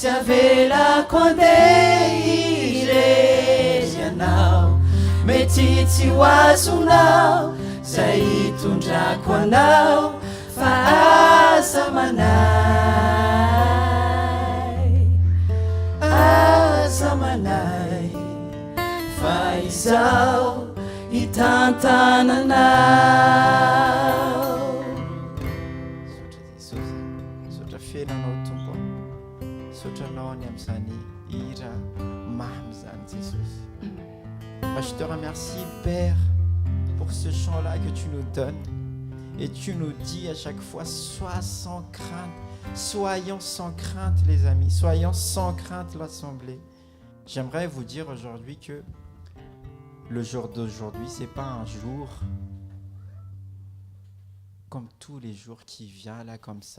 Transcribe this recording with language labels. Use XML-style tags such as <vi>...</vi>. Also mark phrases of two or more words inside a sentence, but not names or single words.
<mg>avelako andeha irery anao mety tsy ho azonao zay hitondrako anao fa aza manay aza manay fa izao hitantananao sotra jesosy sotra fiainanao tompo sotranao any amin'izany hira mamy zany jesosy.</mg> <fr>Je te remercie, Père, pour ce chant-là que tu nous donnes. Et tu nous dis à chaque fois, sois sans crainte. Soyons sans crainte, les amis. Soyons sans crainte, l'Assemblée. J'aimerais vous dire aujourd'hui que le jour d'aujourd'hui, ce n'est pas un jour comme tous les jours qui vient là comme ça.</fr>